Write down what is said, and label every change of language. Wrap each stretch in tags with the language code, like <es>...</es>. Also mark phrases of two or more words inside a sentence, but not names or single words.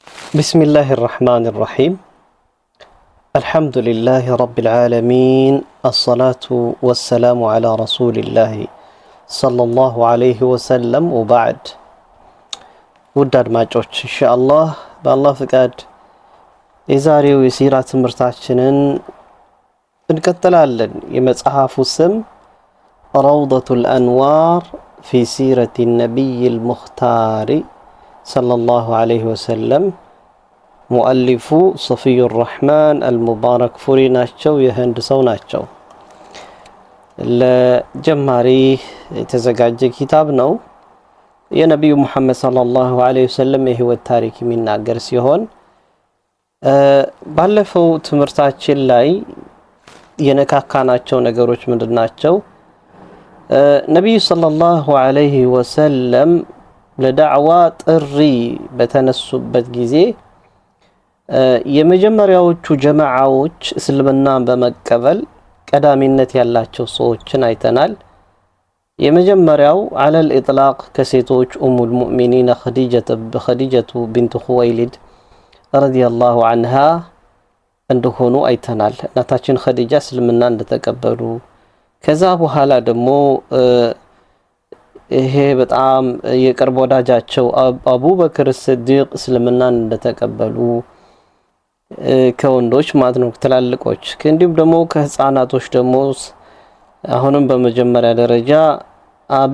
<ar>بسم الله الرحمن الرحيم الحمد لله رب العالمين الصلاة والسلام على رسول الله صلى الله عليه وسلم وبعد</ar> <am>وداد ማጮች ኢንሻአላህ በአላህ ፍቃድ የዛሬው የሲራ ትምህርታችንን እንቀጥላለን። የመጽሐፉ ስም</am> <ar>روضة الأنوار في سيرة النبي المختار صلى الله عليه وسلم مؤلف صفي الرحمن المبارك فوري</ar> <am>ናቸው የህንድ ሰው ናቸው። ለጀማሪ የተዘጋጀ ኪታብ ነው። የነብዩ መሐመድ</am> <ar>صلى الله عليه وسلم</ar> <am>የህይወት ታሪክ የሚናገር ሲሆን ባለፈው ትምህርታችን ላይ የነካካናቸው ነገሮች ምንድናቸው? ነብዩ</am> <ar>صلى الله عليه وسلم</ar> <am>ለዳዕዋ ጥሪ በተነሱበት ጊዜ የመጀመሪያዎቹ ጀማዓዎች እስልምናን በመቀበል ቀዳሚነት ያላቸው ሰዎችን አይተናል። የመጀመሪያው</am> <ar>على الإطلاق</ar> <am>ከሴቶች</am> <ar>أم المؤمنين</ar> <am>ኸዲጀቱ ቢንት ኹወይሊድ</am> <ar>رضي الله عنها</ar> <am>እንደሆኑ አይተናል። እናታችን ኸዲጃ እስልምና እንደተቀበሉ ከዛ በኋላ ደግሞ ይሄ በጣም የቅርብ ወዳጃቸው አቡበክር ስዲቅ እስልምናን እንደተቀበሉ ከወንዶች ማለት ነው ትላልቆች። እንዲሁም ደግሞ ከህፃናቶች ደግሞ አሁንም በመጀመሪያ ደረጃ አቢ</am>